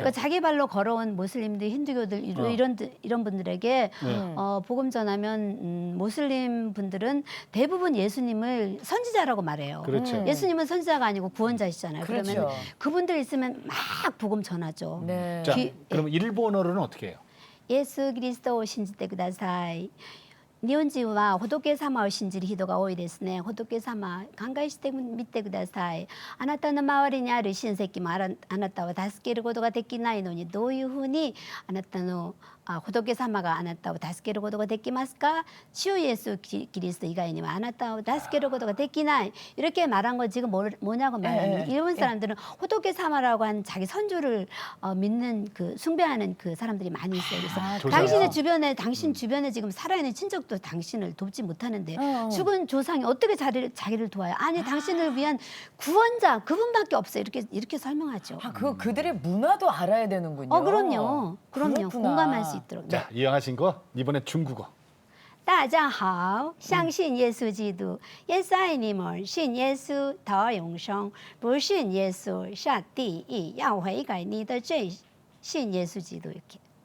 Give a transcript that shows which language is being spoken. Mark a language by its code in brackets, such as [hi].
[ko] 그러니까 자기 발로 걸어온 모슬림들, 힌두교들 이런 분들에게 복음 전하면 모슬림 분들은 대부분 예수님을 선지자라고 말해요. 그렇죠. 예수님은 선지자가 아니고 구원자이시잖아요. 그렇죠. 그러면 그분들 있으면 막 복음 전하죠. 네. 자, 귀- 그럼 일본어로는 어떻게 해요? [ja] イエス・キリストを信じてください。日本人は仏様を信じる人が多いですね。仏様、考えしてみてください。あなたの周りにある親戚もあなたを助けることができないのに、どういうふうにあなたの仏様があなたを助けることができますか? [ko] 주 예수 그리스도 이가이님 [ja] あなたを助けることができない. [ko] 이렇게 말한 거 지금 뭐냐고 말하면 일본 사람들은 호토케사마라고 한 자기 선조를 믿는 그 숭배하는 그 사람들이 많이 있어요. 그래서 당신의 주변에 당신 주변에 지금 살아있는 친척도 당신을 돕지 못하는데 죽은 조상이 어떻게 자기를 도와요? 아니 당신을 위한 구원자 그분밖에 없어요. 이렇게 설명하죠. 그들의 문화도 알아야 되는군요. 그럼요. 그렇구나. 공감할 수 있도록. 자, 이왕하신 거 이번엔 중국어. [zh] 大家好，相信耶稣基督，耶稣爱你们，信耶稣得永生，不信耶稣下地狱，要悔改你的罪，信耶稣基督 [ko] 이렇게.